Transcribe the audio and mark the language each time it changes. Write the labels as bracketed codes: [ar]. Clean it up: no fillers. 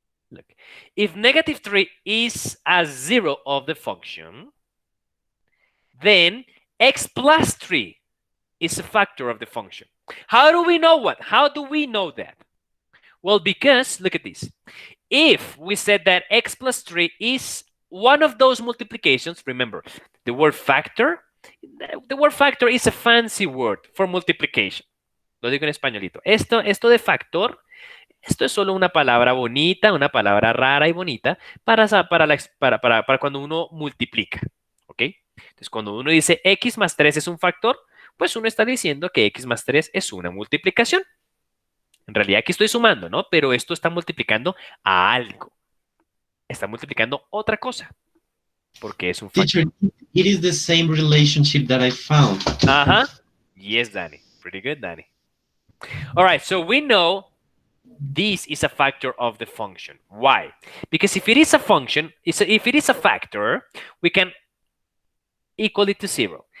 [en] Look, if -3 is a zero of the function, then x plus 3 is a factor of the function. How do we know what? How do we know that? Well, because, look at this. If we said that x plus 3 is one of those multiplications, remember, the word factor is a fancy word for multiplication. [es] Lo digo en españolito. Esto de factor, esto es solo una palabra bonita, una palabra rara y bonita para cuando uno multiplica. ¿Ok? Entonces, cuando uno dice x más 3 es un factor, pues uno está diciendo que x más 3 es una multiplicación. En realidad aquí estoy sumando, ¿no? Pero esto está multiplicando a algo. Está multiplicando otra cosa. Porque es un factor. [en] Teacher, it is the same relationship that I found. Uh-huh. Yes, Danny. Pretty good, Danny. All right, so we know this is a factor of the function. Why? Because if it is a function, if it is a factor, we can equal it to 0.